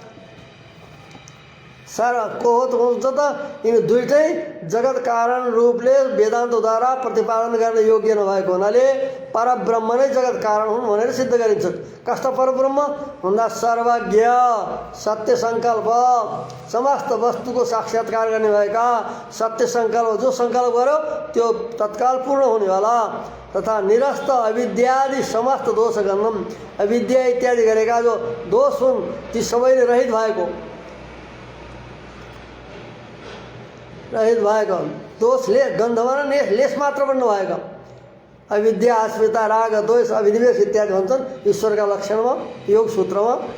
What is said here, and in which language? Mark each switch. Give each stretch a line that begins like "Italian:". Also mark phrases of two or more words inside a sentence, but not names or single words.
Nepali: सर को हुन्छ त यिनी दुईटै जगत कारण रूपले वेदान्तद्वारा प्रतिपादन गर्न योग्य नभएको हुनाले परब्रह्म नै जगत कारण हुन् भनेर सिद्ध गरिन्छ। कस्ता परब्रह्म भन्दा सर्वज्ञ, सत्य संकल्प, समस्त वस्तुको साक्षात्कार गर्ने भएका, सत्य संकल्प, जो संकल्प गर्यो त्यो तत्काल पूर्ण हुनेवाला, तथा
Sanskrit: निरस्त अविद्यादि समस्त दोष गन्धम,
Nepali: अविद्या इत्यादि गरेका जो दोष हुन् ती सबैले रहित भएको, दोषले गन्धमा लेस मात्र बन्नु भएको, अविद्या अस्मिता राग द्वेष अभिनिवेश इत्यादि भन्छन् ईश्वरका लक्षणमा योग सूत्रमा।